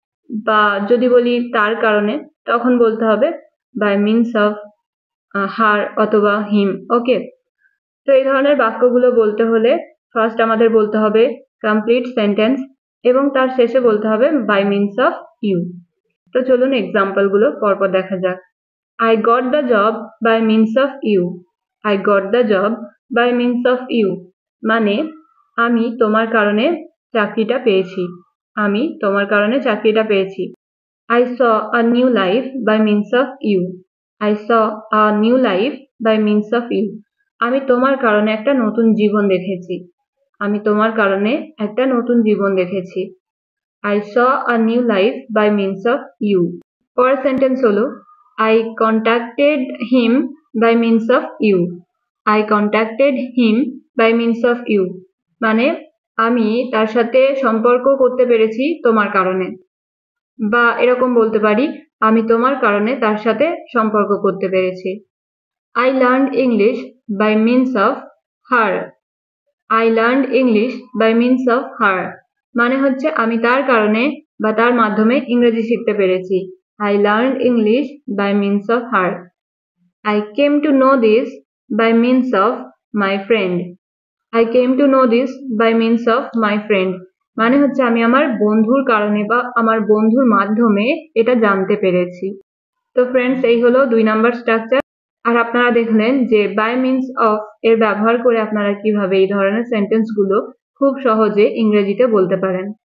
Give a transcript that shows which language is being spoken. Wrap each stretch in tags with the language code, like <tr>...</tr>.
<bn>বা যদি বলি তার কারণে তখন বলতে হবে</bn> <en>by means of her</en> <bn>অথবা হিম। ওকে, তো এই ধরনের বাক্যগুলো বলতে হলে ফার্স্ট আমাদের বলতে হবে কমপ্লিট সেন্টেন্স এবং তার শেষে বলতে হবে</bn> <en>By means of you.</en> <bn>তো চলুন এক্সাম্পল গুলো পরপর দেখা যাক।</bn> <en>I got the job by means of you. I got the job by means of you</en> <bn>মানে আমি তোমার কারণে চাকরিটা পেয়েছি। আমি তোমার কারণে চাকরিটা পেয়েছি।</bn> <en>I saw a new life by means of you. I saw a new life by means of you</en> <bn>আমি তোমার কারণে একটা নতুন জীবন দেখেছি। আমি তোমার কারণে একটা নতুন জীবন দেখেছি।</bn> <en>I saw a new life by means of you.</en> <bn>পরের সেন্টেন্স হলো</bn> <en>I contacted him by means of you. I contacted him by means of you</en> <bn>মানে আমি তার সাথে সম্পর্ক করতে পেরেছি তোমার কারণে, বা এরকম বলতে পারি আমি তোমার কারণে তার সাথে সম্পর্ক করতে পেরেছি।</bn> <en>I learned English by means of her. I learned English by means of her.</en> <bn>মানে হচ্ছে আমি তার কারণে বা তার মাধ্যমে ইংরেজি শিখতে পেরেছি।</bn> <en>I learned English by means of her. I came to know this by means of my friend. I came to know this by means of my friend.</en> <bn>মানে হচ্ছে আমি আমার বন্ধুর কারণে বা আমার বন্ধুর মাধ্যমে এটা জানতে পেরেছি। তো ফ্রেন্ডস, এই হলো 2 নাম্বার স্ট্রাকচার। আর আপনারা দেখলেন যে বাই মিনস অফ এর ব্যবহার করে আপনারা কিভাবে এই ধরনের সেন্টেন্সগুলো খুব সহজে ইংরেজিতে বলতে পারেন।</bn>